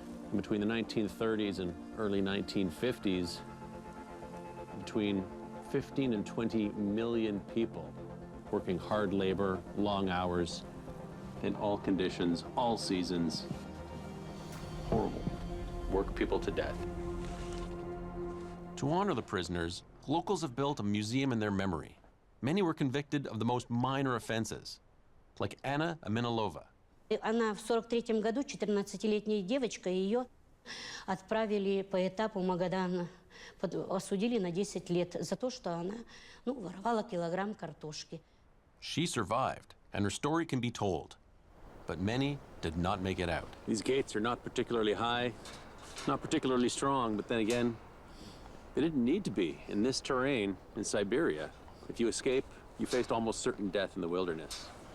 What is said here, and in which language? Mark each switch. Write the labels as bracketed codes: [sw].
[en] And between the 1930s and early 1950s, between 15 and 20 million people working hard labor, long hours, in all conditions, all seasons. Horrible. Work people to death. To honor the prisoners, locals have built a museum in their memory. Many were convicted of the most minor offenses, like Anna Aminalova. [ru] Она в 43-м году, 14-летняя девочка, ее отправили по этапу Магадана, осудили на 10 лет за то, что она, воровала килограмм картошки. [en] She survived, and her story can be told. But many did not make it out. These gates are not particularly high, not particularly strong, but then again, they didn't need to be. In this terrain, in Siberia, if you escape, you faced almost certain death in the wilderness.